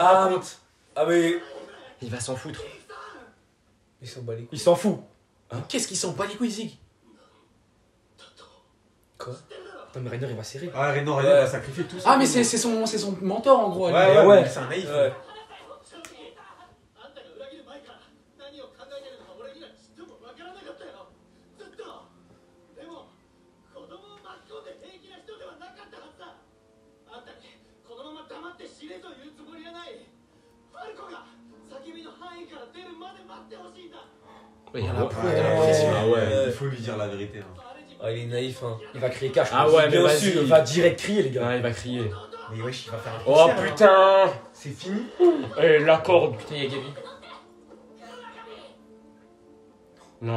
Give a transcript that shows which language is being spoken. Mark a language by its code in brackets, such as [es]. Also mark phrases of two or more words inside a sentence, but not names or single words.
[fr] Ah, racontes? ah mais. Il va s'en foutre. Ils sont balés. Il s'en fout. Qu'est-ce qu'ils sont pas les couilles, Zig? Attends, mais Rainer il va serrer. Ah, Rainer, Ouais. il va sacrifier tout ça. Ah, mais c'est son mentor en gros. lui. Ouais, ouais. C'est un naïf. Ouais. [ja] あんたが裏切る前から何を考えてるのか俺にはちっともわからなかったよずっとでも子供を巻き込んで平気な人ではなかったはずだあんたにこのまま黙って死ねというつもりはないファルコが叫びの範囲から出るまで待ってほしいんだ [fr] Il y a la la preuve, il y a la pression. Ah ouais. Il faut lui dire la vérité. Hein. Ah, il est naïf, hein. Il va crier cash. Ah ouais, mais bien vas-y. sûr. Il va direct crier, les gars. Ouais, il va crier. Mais wesh, il va faire un Oh concert, hein. putain! C'est fini. Eh, la corde. Putain, il y a Gabi. Non.